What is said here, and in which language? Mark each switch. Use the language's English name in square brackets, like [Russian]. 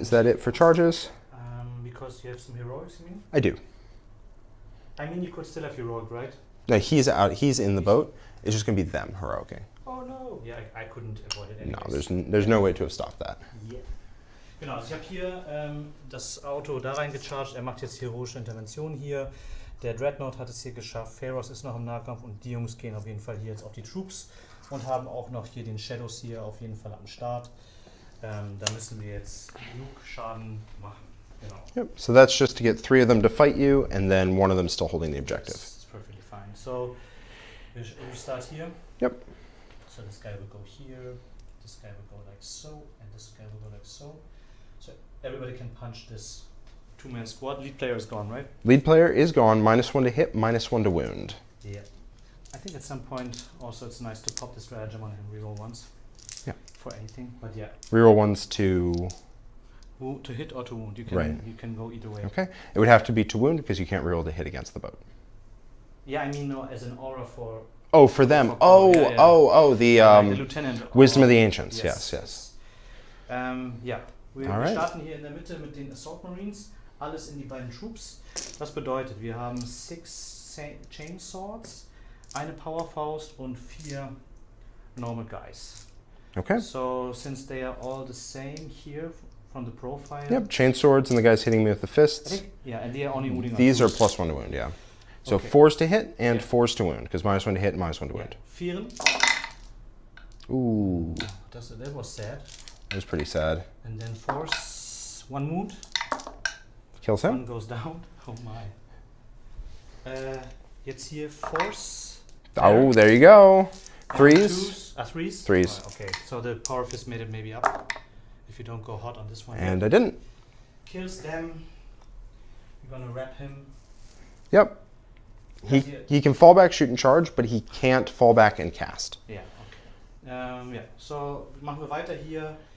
[English] Is that it for charges? because you have some heroics, you mean? I do. I mean, you could still have heroic, right? No, he's out. He's in the boat. It's just gonna be them heroicing. Oh no! Yeah, I couldn't avoid it anyways. No, there's no way to have stopped that. Yeah. [German] Genau, also ich habe hier das Auto da reingecharged. Er macht jetzt heroische Intervention hier. Der Dreadnought hat es hier geschafft. Pharos ist noch im Nahkampf und die Jungs gehen auf jeden Fall hier jetzt auf die Troops und haben auch noch hier den Shadows hier auf jeden Fall am Start. Da müssen wir jetzt genug Schaden machen. Genau. [English] Yep. So that's just to get 3 of them to fight you, and then 1 of them still holding the objective. It's perfectly fine. So we start here. Yep. So this guy will go here. This guy will go like so, and this guy will go like so. So everybody can punch this 2-man squad. Lead player is gone, right? Lead player is gone. -1 to hit, -1 to wound. Yeah. I think at some point also it's nice to pop the stratagem on him, reroll once. Yeah. For anything, but yeah. Reroll ones to... To hit or to wound. You can Right. you can go either way. Okay. It would have to be to wound because you can't reroll to hit against the boat. Yeah, I mean no, as an aura for... Oh, for them. For- Oh, yeah, yeah. the like the lieutenant. Wisdom of or- the Ancients. Yes, yes. [German] Ja, wir [English] Alright. [German] starten hier in der Mitte mit den Assault Marines. Alles in die beiden Troops. Das bedeutet, wir haben 6 Chain Swords, eine Power Faust und 4 Normal Guys. [English] Okay. So, since they are all the same here from the profile. Yep, chain swords and the guys hitting me with the I fists. think, yeah, and they are only wounding on These are twos. +1 to wound, yeah. So Okay. 4s to hit and Yeah. 4s to wound, because -1 to hit and -1 to Yeah. wound. [German] Vieren. [English] Ooh, That was sad. that was pretty sad. And then force, 1 wound. Kills One him. goes down. Oh my. [German] Jetzt hier [English] force. Oh, there you go. Threes. Twos. Threes? Threes. Oh, okay, so the power fist made it maybe up. If you don't go hot on this one. And I didn't. Kills them. You're gonna wrap him. Yep. He can fall back, shoot, and charge, but he can't fall back and cast. Yeah, okay. [German] Ja, so machen wir weiter hier.